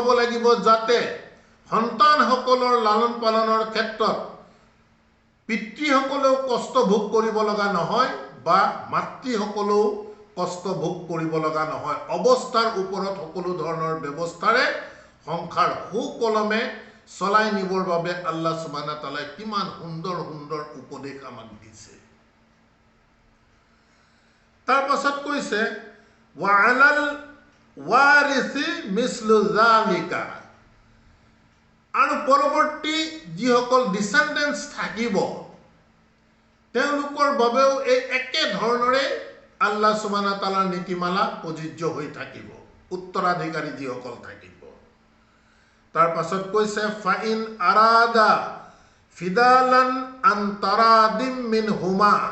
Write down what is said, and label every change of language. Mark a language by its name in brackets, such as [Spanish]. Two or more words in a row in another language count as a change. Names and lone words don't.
[Assamese] লাগিব যাতে সন্তানসকলৰ লালন পালনৰ ক্ষেত্ৰত পিতৃসকলেও কষ্ট ভোগ কৰিব লগা নহয় বা মাতৃসকলেও কষ্ট ভোগ কৰিব লগা নহয় অৱস্থাৰ ওপৰত সকলো ধৰণৰ ব্যৱস্থাৰে সংসাৰ সুকলমে চলাই নিবৰ বাবে [Arabic] الله سبحانه تعالى [Assamese] কিমান সুন্দৰ সুন্দৰ উপদেশ আমাক দিছে তাৰ পাছত কৈছে [Arabic] وعلى الوارث مثل ذلك [Assamese] আৰু পৰৱৰ্তী যিসকল ডিসেন্ডেন্টস থাকিব তেওঁলোকৰ বাবেও এই একে ধৰণৰে [Arabic] الله سبحانه تعالى [Assamese] নীতিমালা প্ৰযোজ্য হৈ থাকিব উত্তৰাধিকাৰী যিসকল থাকিব তাৰ পাছত কৈছে [Arabic] فإن أرادا فصالا عن تراض منهما